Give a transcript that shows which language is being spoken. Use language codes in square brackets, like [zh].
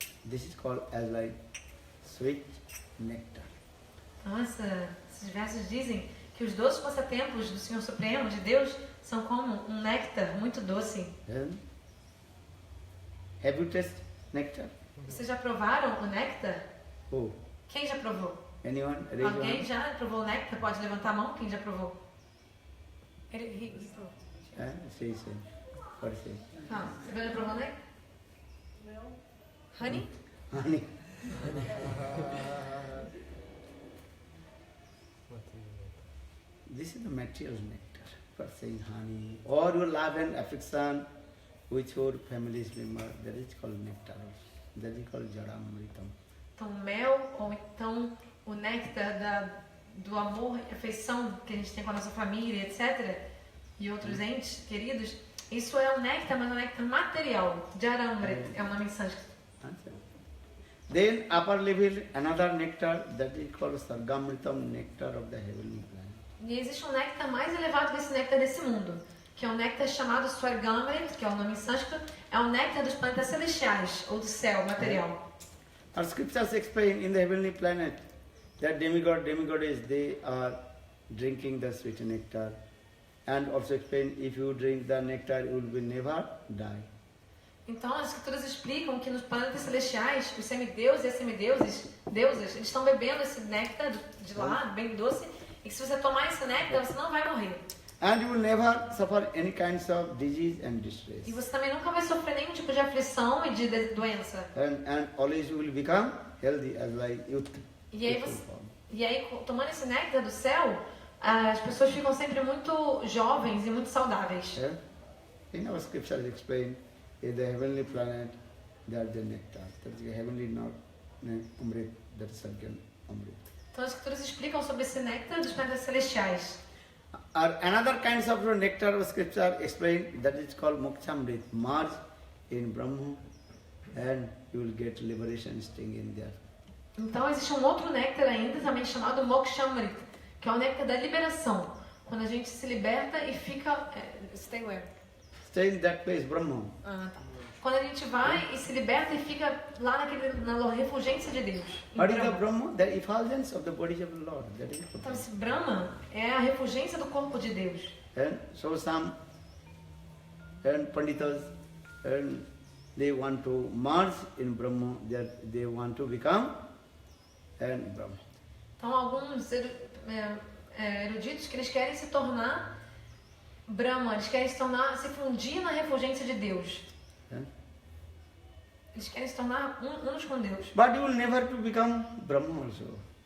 [en] This is called as like sweet nectar. [pt] Nossa, esses versos dizem que os doces passatempos do Senhor Supremo, de Deus, são como um néctar muito doce. [en] Have you tasted nectar? [pt] Vocês já provaram o néctar? [en] Oh, [pt] Quem já provou? [en] anyone? Raise your [pt] Alguém [en] hand. [pt] já provou o néctar? Pode levantar a mão. Quem já provou? [en] He proved. Say. What say? [pt] Ah, você já provou o néctar? [en] Honey? Honey. This is the material nectar. For saying honey, or your love and affection with your family's member, that is called nectar. That is called Jadamritam. [pt] Então, mel ou então o néctar do amor e afeição que a gente tem com a nossa família, etc. E outros entes queridos. Isso é um néctar, mas é um néctar material. Jaramrit é um nome em sânscrito. [en] Then upper level, another nectar that is called Sargamritam, nectar of the heavenly planet. [pt] E existe um néctar mais elevado que esse néctar desse mundo, que é um néctar chamado Swargamrit, que é o nome em sânscrito, é o néctar dos planetas celestiais, ou do céu material. [en] Our scriptures explain in the heavenly planet that demigoddess, they are drinking the sweet nectar. And also explain, if you drink the nectar, you will never die. [pt] Então, as escrituras explicam que nos planetas celestiais, os semideuses e as semideuses, deusas, eles estão bebendo esse néctar de lá, bem doce, e que se você tomar esse néctar, você não vai morrer. [en] And you will never suffer any kinds of disease and distress. [pt] E você também nunca vai sofrer nenhum tipo de aflição e de doença. [en] And always you will become healthy as like youth. [pt] E aí, tomando esse néctar do céu, as pessoas ficam sempre muito jovens e muito saudáveis. [en] Yeah? In our scriptures explain, in the heavenly planet, there is the nectar. That is the heavenly Amrit, that is Sargam Amrit. [pt] Então as escrituras explicam sobre esse néctar dos planetas celestiais. [en] Another kinds of nectar of scripture explain, that is called Mokshamrit, merge in Brahma, and you will get liberation staying in there. [pt] Então existe um outro néctar ainda, também chamado Mokshamrit, que é o néctar da liberação. Quando a gente se liberta e fica... [en] Stay where? Stay in that place, Brahma. [pt] Ah, tá. Quando a gente vai e se liberta e fica lá na refulgência de Deus. em [en] What is the Brahma. Brahma? The effulgence of the body of the Lord. That is [pt] Então esse Brahma é a refulgência do corpo de Deus. [en] And so some and Panditas, and they want to merge in Brahma, that they want to become and Brahma. [pt] Então alguns eruditos que eles querem se tornar Brahma, eles querem se fundir na refulgência de Deus. [en] Yeah? [pt] Eles querem se tornar uns com Deus. [en] But you will never to become Brahma also.